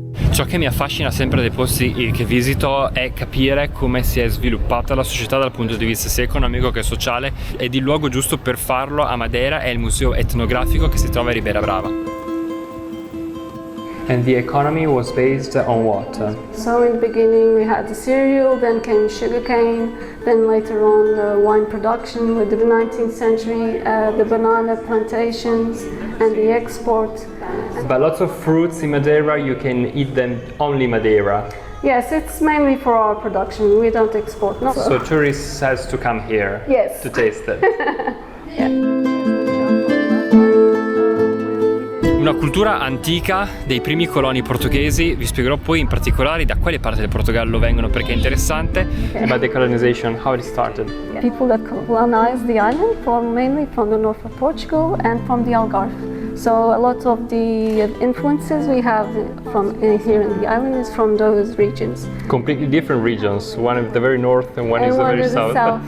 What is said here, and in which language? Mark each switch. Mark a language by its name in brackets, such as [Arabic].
[Italian] Ciò che mi affascina sempre dei posti che visito è capire come si è sviluppata la società dal punto di vista sia economico che sociale, ed il luogo giusto per farlo a Madeira è il museo etnografico che si trova a Ribeira Brava. [English] And the economy was based on what? So in the beginning we had the cereal, then came sugarcane, then later on the wine production with the 19th century, the banana plantations and the export. But lots of fruits in Madeira, you can eat them only Madeira. Yes, it's mainly for our production. We don't export. No. So tourists has to come here Yes. to taste it. Yeah. [Italian] Una cultura antica dei primi coloni portoghesi. Vi spiegherò poi in particolare da quale parte del Portogallo vengono, perché è interessante. [English] About the colonization, how it started. People that colonized the island mainly from the north of Portugal and from the Algarve. So a lot of the influences we have from here in the island is from those regions. Completely different regions. One is the very north and one is the very south.